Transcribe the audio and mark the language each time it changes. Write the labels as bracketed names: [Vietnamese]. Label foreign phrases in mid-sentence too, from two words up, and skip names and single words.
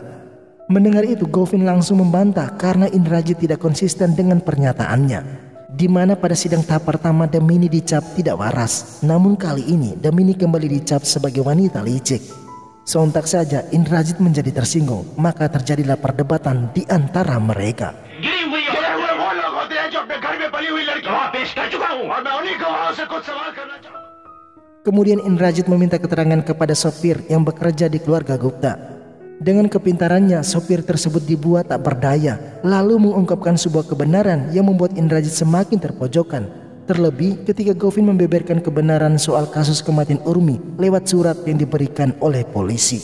[Indonesian] Mendengar itu, Govin langsung membantah karena Indrajit tidak konsisten dengan pernyataannya. Di mana pada sidang tahap pertama Damini dicap tidak waras, namun kali ini Damini kembali dicap sebagai wanita licik. Sontak saja Indrajit menjadi tersinggung, maka terjadilah perdebatan di antara mereka. [Hindi] गिरी हुई वो लोग होते हैं जो अपने घर में पली हुई लड़की वहाँ पेश कर चुका हूँ और मैं उन्हीं गवाहों से कुछ सवाल करना चाहूँगा. [Indonesian] Kemudian Indrajit meminta keterangan kepada sopir yang bekerja di keluarga Gupta. Dengan kepintarannya, sopir tersebut dibuat tak berdaya, lalu mengungkapkan sebuah kebenaran yang membuat Indrajit semakin terpojokan. Terlebih ketika Govin membeberkan kebenaran soal kasus kematian Urmi lewat surat yang diberikan oleh polisi.